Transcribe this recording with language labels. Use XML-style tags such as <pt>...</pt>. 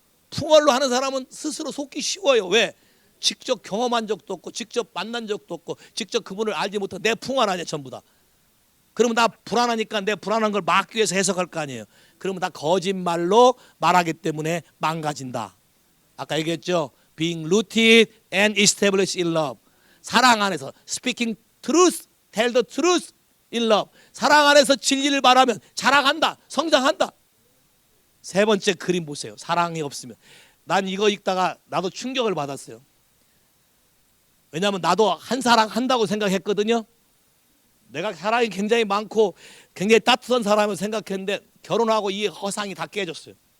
<ko>풍월로 하는 사람은 스스로 속기 쉬워요. 왜? 직접 경험한 적도 없고 직접 만난 적도 없고 직접 그분을 알지 못하고 내 풍월 아니야 전부 다. 그러면 나 불안하니까 내 불안한 걸 막기 위해서 해석할 거 아니에요. 그러면 다 거짓말로 말하기 때문에 망가진다. 아까 얘기했죠.</ko> <en>Being rooted and established in love.</en> <ko>사랑 안에서</ko> <en>speaking truth, tell the truth in love.</en> <ko>사랑 안에서 진리를 말하면 자라간다, 성장한다. 세 번째 그림 보세요. 사랑이 없으면. 난 이거 읽다가 나도 충격을 받았어요. 왜냐하면 나도 한 사랑 한다고 생각했거든요. 내가 사랑이 굉장히 많고 굉장히 따뜻한 사람을 생각했는데 결혼하고 이 허상이 다 깨졌어요.</ko>